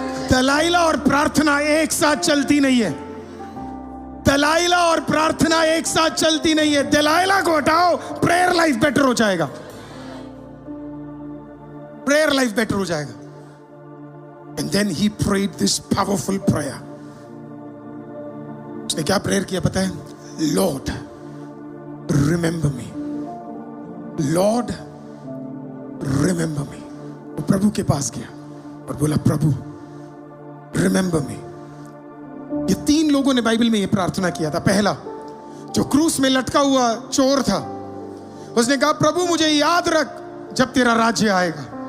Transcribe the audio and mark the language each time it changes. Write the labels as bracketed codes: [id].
[hi] दलाइला और प्रार्थना एक साथ चलती नहीं है। दलाइला और प्रार्थना एक साथ चलती नहीं है। दलाइला को हटाओ, प्रेयर लाइफ बेटर हो जाएगा। [en] prayer life better [hi] हो जाएगा। [en] And then he prayed this powerful prayer. [hi] उसने क्या प्रेयर किया पता है? [en] Lord, remember me. Lord, remember me. [hi] वो प्रभु के पास गया और बोला, प्रभु [en] remember me. [hi] ये 3 लोगों ने बाइबल में ये प्रार्थना किया था। पहला, जो क्रूस में लटका हुआ चोर था, उसने कहा, प्रभु मुझे याद रख जब तेरा राज्य आएगा।